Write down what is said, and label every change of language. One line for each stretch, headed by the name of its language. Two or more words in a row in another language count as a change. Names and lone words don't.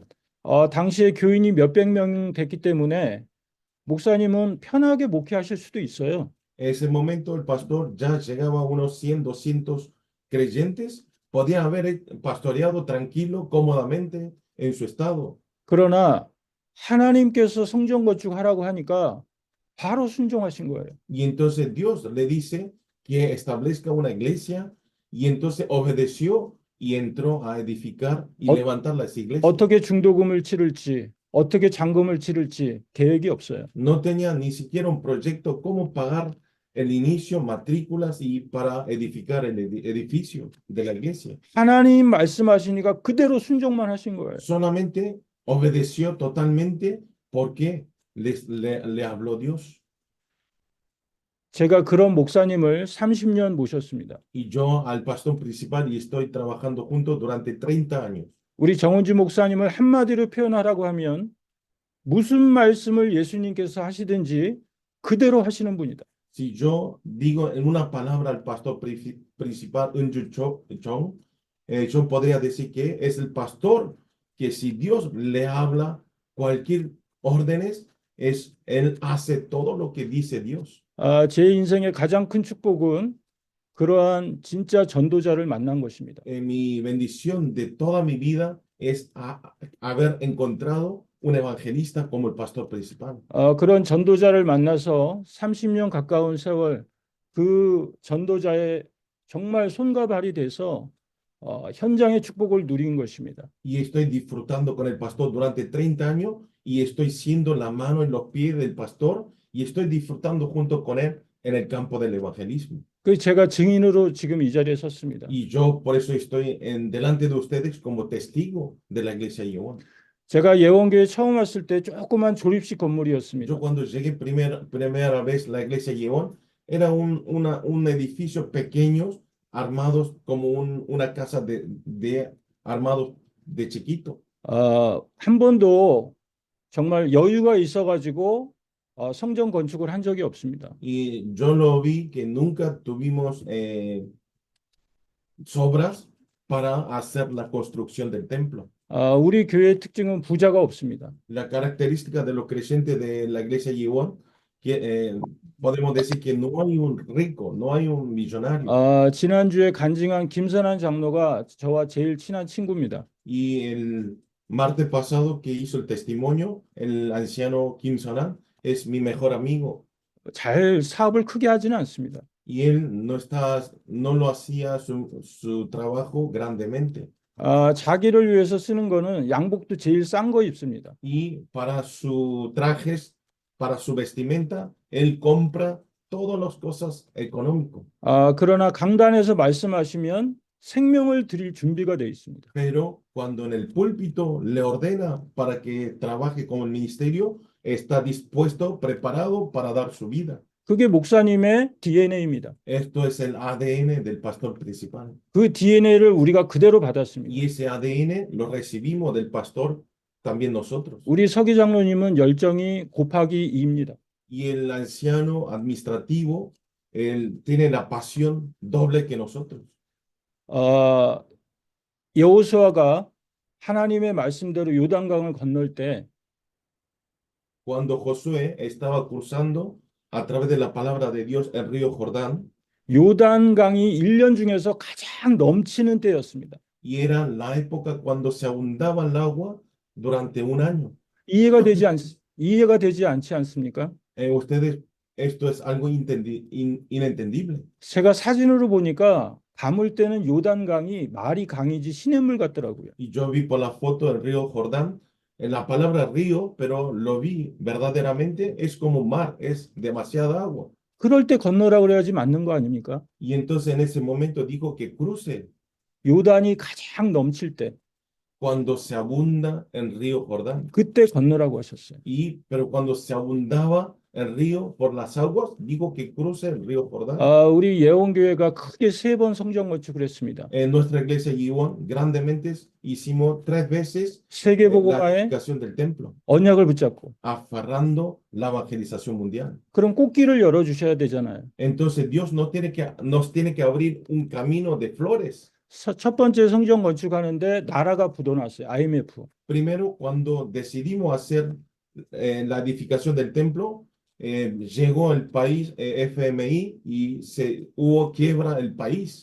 Korean: 당시에 교인이 몇백 명 됐기 때문에 목사님은 편하게 목회하실 수도 있어요.
Spanish: En ese momento el pastor ya llegaba a unos 100, 200 creyentes, podía haber pastoreado tranquilo, cómodamente en su estado.
Korean: 그러나 하나님께서 성전 건축하라고 하니까 바로 순종하신 거예요.
Spanish: Y entonces Dios le dice que establezca una iglesia y entonces obedeció y entró a edificar y 어- levantar las iglesias.
Korean: 어떻게 중도금을 치를지, 어떻게 잔금을 치를지 계획이 없어요.
Spanish: No tenía ni siquiera un proyecto cómo pagar el inicio, matrículas y para edificar el edificio de la iglesia.
Korean: 하나님 말씀하시니까 그대로 순종만 하신 거예요.
Spanish: Solamente obedeció totalmente porque le habló Dios.
Korean: 제가 그런 목사님을 30년 모셨습니다.
Spanish: Y yo al pastor principal y estoy trabajando juntos durante 30 años.
Korean: 우리 정은주 목사님을 한마디로 표현하라고 하면 무슨 말씀을 예수님께서 하시든지 그대로 하시는 분이다.
Spanish: Si yo digo en una palabra al pastor principal, Chong, yo podría decir que es el pastor que si Dios le habla cualquier órdenes, él hace todo lo que dice Dios.
Korean: 제 인생의 가장 큰 축복은 그러한 진짜 전도자를 만난 것입니다.
Spanish: Mi bendición de toda mi vida es haber encontrado un evangelista como el pastor principal.
Korean: 그런 전도자를 만나서 30년 가까운 세월 그 전도자의 정말 손과 발이 돼서 현장의 축복을 누린 것입니다.
Spanish: Y estoy disfrutando con el pastor durante 30 años y estoy siendo la mano y los pies del pastor y estoy disfrutando junto con él en el campo del evangelismo.
Korean: 그 제가 증인으로 지금 이 자리에 섰습니다.
Spanish: Y yo por eso estoy delante de ustedes como testigo de la iglesia Yeon.
Korean: 제가 예원교회 처음 왔을 때 조그만 조립식 건물이었습니다.
Spanish: Yo cuando llegué primera vez a la iglesia Yeon, era un edificio pequeño, armados como una casa de armados de chiquito.
Korean: 한 번도 정말 여유가 있어가지고 성전 건축을 한 적이 없습니다.
Spanish: Y yo lo vi que nunca tuvimos sobras para hacer la construcción del templo.
Korean: 우리 교회의 특징은 부자가 없습니다.
Spanish: La característica de los creyentes de la iglesia Yeon, que podemos decir que no hay un rico, no hay un millonario.
Korean: 지난주에 간증한 김선한 장로가 저와 제일 친한 친구입니다.
Spanish: Y el martes pasado que hizo el testimonio, el anciano Kim Sonan es mi mejor amigo.
Korean: 잘 사업을 크게 하지는 않습니다.
Spanish: Y él no lo hacía su trabajo grandemente.
Korean: 자기를 위해서 쓰는 거는 양복도 제일 싼 거 입습니다.
Spanish: Y para sus trajes, para su vestimenta, él compra todas las cosas económicas.
Korean: 그러나 강단에서 말씀하시면 생명을 드릴 준비가 되어 있습니다.
Spanish: Pero cuando en el púlpito le ordena para que trabaje con el ministerio, está dispuesto, preparado para dar su vida.
Korean: 그게 목사님의 DNA입니다.
Spanish: Esto es el ADN del pastor principal.
Korean: 그 DNA를 우리가 그대로 받았습니다.
Spanish: Y ese ADN lo recibimos del pastor también nosotros.
Korean: 우리 서기 장로님은 열정이 곱하기 2입니다.
Spanish: Y el anciano administrativo, él tiene la pasión doble que nosotros.
Korean: 여호수아가 하나님의 말씀대로 요단강을 건널 때
Spanish: Cuando Josué estaba cruzando a través de la palabra de Dios el río Jordán,
Korean: 요단강이 1년 중에서 가장 넘치는 때였습니다.
Spanish: y era la época cuando se abundaba el agua durante un año.
Korean: 이해가 되지 않지 않습니까?
Spanish: Ustedes, esto es algo inentendible.
Korean: 제가 사진으로 보니까 가물 때는 요단강이 말이 강이지 시냇물 같더라고요.
Spanish: Y yo vi por la foto del río Jordán, en la palabra río, pero lo vi verdaderamente, es como mar, es demasiada agua.
Korean: 그럴 때 건너라고 그래야지 맞는 거 아닙니까?
Spanish: Y entonces en ese momento dijo que cruce
Korean: 요단이 가장 넘칠 때
Spanish: cuando se abunda el río Jordán.
Korean: 그때 건너라고 하셨어요.
Spanish: Pero cuando se abundaba el río por las aguas, dijo que cruce el río Jordán.
Korean: 우리 예원교회가 크게 3번 성전 건축을 했습니다.
Spanish: En nuestra iglesia Yeon, grandemente hicimos 3 veces la
Korean: 세계복음화에
Spanish: edificación del templo,
Korean: 언약을 붙잡고
Spanish: aferrando la evangelización mundial.
Korean: 그럼 꽃길을 열어주셔야 되잖아요.
Spanish: Entonces Dios nos tiene que abrir un camino de flores.
Korean: 첫 번째 성전 건축하는데 나라가 부도났어요. IMF.
Spanish: Primero, cuando decidimos hacer la edificación del templo, llegó el país FMI y hubo quiebra el país.